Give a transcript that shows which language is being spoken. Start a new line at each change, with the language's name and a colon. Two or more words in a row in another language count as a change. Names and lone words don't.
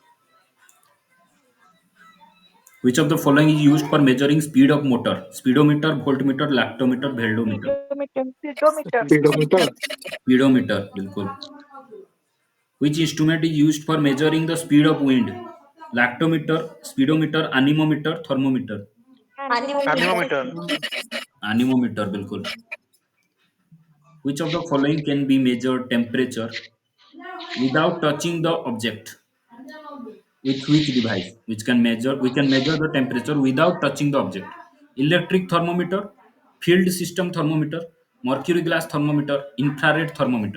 English: Which of the following is used for measuring speed of motor? Speedometer, voltmeter, lactometer, veldometer. speedometer, speedometer, Speedometer. Speedometer, बिल्कुल. Which instrument is used for measuring the speed of wind? Lactometer, speedometer, anemometer, thermometer. anemometer, Anemometer. Anemometer. Anemometer, बिल्कुल. Which of the following can be measured temperature without touching the object? With which device? Which can measure? We can measure the temperature without touching the object. Electric thermometer, field system thermometer, mercury glass thermometer, infrared thermometer.